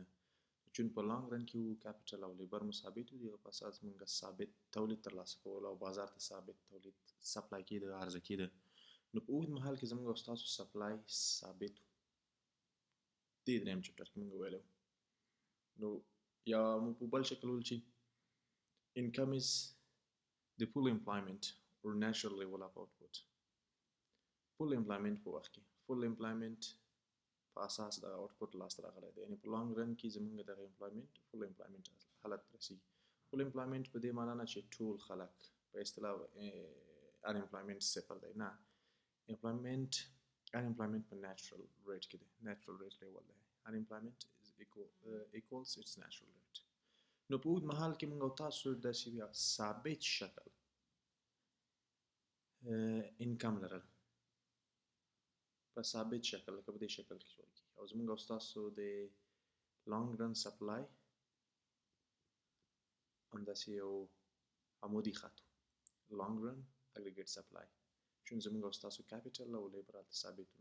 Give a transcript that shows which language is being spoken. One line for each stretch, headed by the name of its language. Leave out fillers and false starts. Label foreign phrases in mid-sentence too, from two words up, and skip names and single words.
Pashto: چون په
English: long run
Pashto: کې وو کیپیټل او لیبر مو ثابت وو، دغه په اساس موږ ثابت تولید ترلاسه کول او بازار ته ثابت تولید سپلای کېده، عرضه کېده. نو په اوږد مهال کې زموږ او ستاسو سپلای ثابت وو. دې دریم چپټر کې موږ ویلی وو. نو یا مو په بل شکل ویل چې income is the full employment or natural level of output.
English: full employment
Pashto: په وخت کې
English: full employment
Pashto: په اساس د آوټپوټ لاسته راغلی دی، یعنې په
English: long run
Pashto: کې زموږ دغه امپلایمنت
English: full employment
Pashto: حالت ته رسیږي.
English: full employment
Pashto: په دې معنا نه چې ټول خلک په اصطلاح ان امپلایمنت صفر دی، نه، امپلایمنت ان امپلایمنت په
English: natural rate
Pashto: کې دی،
English: natural rate level
Pashto: دی.
English: unemployment equals its natural rate.
Pashto: نو په اوږد مهال کې موږ او تاسو داسې بیا ثابت شکل انکم لرل، په ثابت شکل لکه په دې شکل کې جوړ کېږي. او زموږ او ستاسو د
English: long run
Pashto: سپلای همداسې یو عمودي خط و،
English: long run aggregate supply,
Pashto: چون زموږ او ستاسو کیپیټل او لیبر هلته ثابت وو.